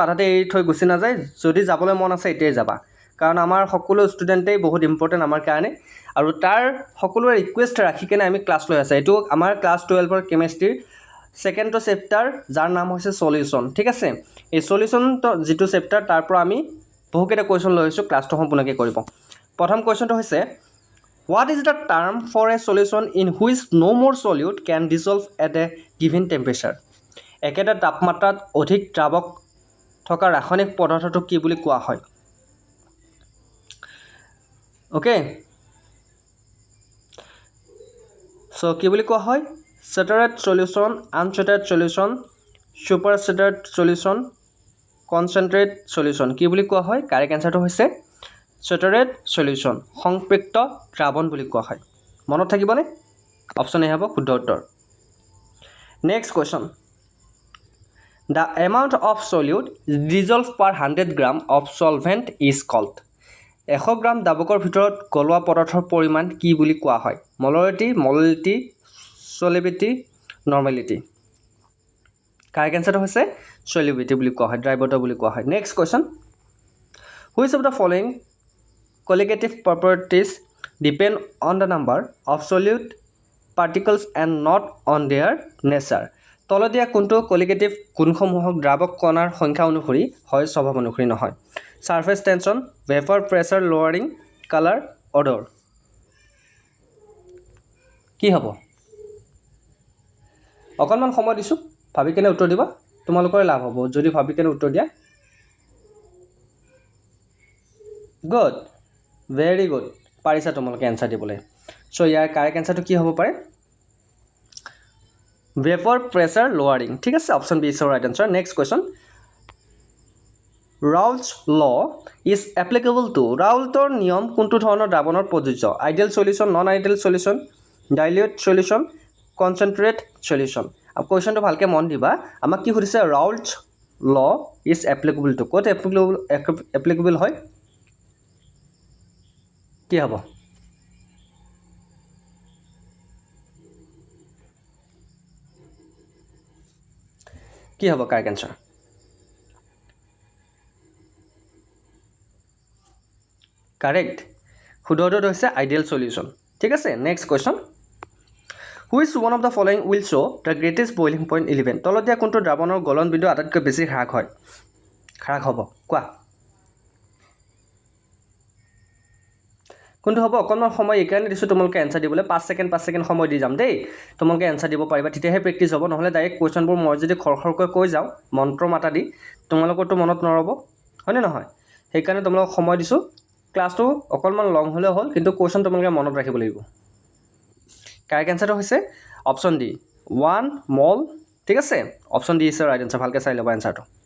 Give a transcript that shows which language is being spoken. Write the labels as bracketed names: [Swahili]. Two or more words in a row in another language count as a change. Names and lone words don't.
[Assamese] আধাতে এৰি থৈ গুচি নাযায় যদি যাবলৈ মন আছে এতিয়াই যাবা কাৰণ আমাৰ সকলো ষ্টুডেণ্টেই বহুত ইম্পৰ্টেন্ট আমাৰ কাৰণে আৰু তাৰ সকলোৰে ৰিকুৱেষ্ট ৰাখি কেনে আমি ক্লাছ লৈ আছে এইটো আমাৰ ক্লাছ 12ৰ কেমেষ্ট্ৰিৰ [English] second chapter [Assamese] যাৰ নাম হৈছে সলিউশন ঠিক আছে এই সলিউশন যেটো চেপ্টাৰ তাৰ পৰা আমি বহুকেইটা কোৱেশ্যন লৈ আহিছোঁ ক্লাছটো সম্পূৰ্ণকৈ কৰিব প্ৰথম কোৱেশ্যনটো হৈছে [English] What is the term for a solution in which no more solute can dissolve at a given temperature? [Assamese] একেটা তাপমাত্ৰাত অধিক দ্ৰাৱক থকা ৰাসায়নিক পদাৰ্থটো কি বুলি কোৱা হয় [English] okay so [Assamese] কি বুলি কোৱা হয় [English] saturated solution unsaturated solution super saturated solution concentrate solution [Assamese] কি বুলি কোৱা হয় কাৰেক্ট আনসাৰটো হৈছে [English] saturated solution [Assamese] সংপৃক্ত দ্ৰাৱণ বুলি কোৱা হয় মনত থাকিবনে [English] option A [Assamese] হ'ব শুদ্ধ উত্তৰ [English] next question The amount of solute dissolved per 100 gram of solvent is called [Assamese] 100 গ্ৰাম দ্ৰাৱকৰ ভিতৰত গলোৱা পদাৰ্থৰ পৰিমাণ কি বুলি কোৱা হয় [English] molarity solubility normality correct [Assamese] আনসাৰটো হৈছে সলিবিলিটি বুলি কোৱা হয় ড্ৰাইভৰটা বুলি কোৱা হয় [English] next question Which of the following colligative properties depend on the number of solute particles and not on their nature [Assamese] তলদিয়া কোনটো কলিগেটিভ গুণসমূহক দ্ৰাৱক কণাৰ সংখ্যা অনুসৰি হয় স্বভাৱ অনুসৰি নহয় [English] surface tension vapour pressure lowering colour odour [Assamese] কি হ'ব অকণমান সময় দিছো ভাবি কেনে উত্তৰ দিবা তোমালোকৰ লাভ হ'ব যদি ভাবি কেনে উত্তৰ দিয়া [English] good very good [Assamese] পাৰিছা তোমালোকে এনসাৰ দিবলৈ সো ইয়াৰ কাৰেক্ট এনসাৰটো কি হ'ব পাৰে [English] vapor pressure lowering [Assamese] ঠিক আছে [English] option B is right answer next question Raoult's law is applicable to [Assamese] ৰাউল্টৰ নিয়ম কোনটো ধৰণৰ দ্ৰাৱণৰ প্ৰযোজ্য [English] ideal solution non ideal solution dilute solution concentrate solution [Assamese] আৰু কোৱেশ্যনটো ভালকে মন দিবা আমাক কি সুধিছে [English] Raoult's law is applicable to [Assamese] ক'ত applicable হয় কি হ'ব কি হ'ব [English] correct answer [Assamese] কাৰেক্ট শুদ্ধ উত্তৰটো হৈছে [English] ideal solution [Assamese] ঠিক আছে [English] next question Which one of the following will show the greatest boiling point element [Assamese] তলত দিয়া কোনটো দ্ৰাৱণৰ গলন বিন্দু আটাইতকৈ বেছি হ্ৰাস হ'ব কোৱা কোনটো হ'ব অকণমান সময় এইকাৰণে দিছোঁ তোমালোকে এনসাৰ দিবলৈ 5 ছেকেণ্ড সময় দি যাম দেই তোমালোকে এনসাৰ দিব পাৰিবা তেতিয়াহে প্ৰেক্টিছ হ'ব নহ'লে ডাইৰেক্ট কোৱেশ্যনবোৰ মই যদি খৰখৰকৈ কৈ যাওঁ মন্ত্ৰ মাতা দি তোমালোকৰতো মনত নৰব হয়নে নহয় সেইকাৰণে তোমালোকক সময় দিছোঁ ক্লাছটো অকণমান লং হ'লে হ'ল কিন্তু কোৱেশ্যন তোমালোকে মনত ৰাখিব লাগিব কাৰেক্ট আনসাৰটো হৈছে [English] option D [Assamese] 1 মল ঠিক আছে [English] option D is right answer [Assamese] ভালকৈ চাই ল'বা এনসাৰটো